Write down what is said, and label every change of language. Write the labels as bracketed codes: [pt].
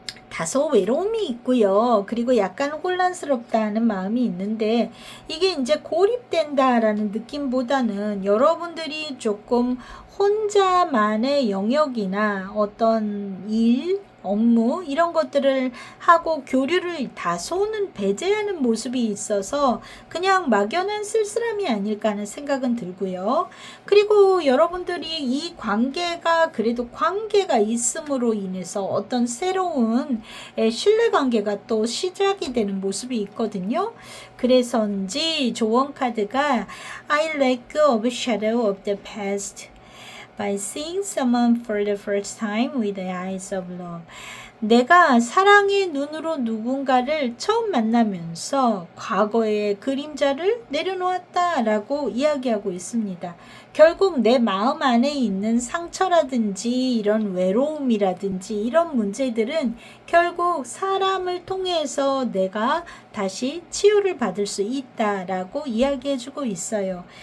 [ko] 다소 외로움이 있고요. 그리고 약간 혼란스럽다는 마음이 있는데 이게 이제 고립된다라는 느낌보다는 여러분들이 조금 혼자만의 영역이나 어떤 일, 업무 이런 것들을 하고 교류를 다소는 배제하는 모습이 있어서 그냥 막연한 쓸쓸함이 아닐까 하는 생각은 들고요. 그리고 여러분들이 이 관계가 그래도 관계가 있음으로 인해서 어떤 새로운 신뢰관계가 또 시작이 되는 모습이 있거든요. 그래서인지 조언 카드가 [en] I let go of shadow of the past by seeing someone for the first time with the eyes of love. [ko] 내가 사랑의 눈으로 누군가를 처음 만나면서 과거의 그림자를 내려놓았다라고 이야기하고 있습니다. 결국 내 마음 안에 있는 상처라든지 이런 외로움이라든지 이런 문제들은 결국 사람을 통해서 내가 다시 치유를 받을 수 있다라고 이야기해주고 있어요.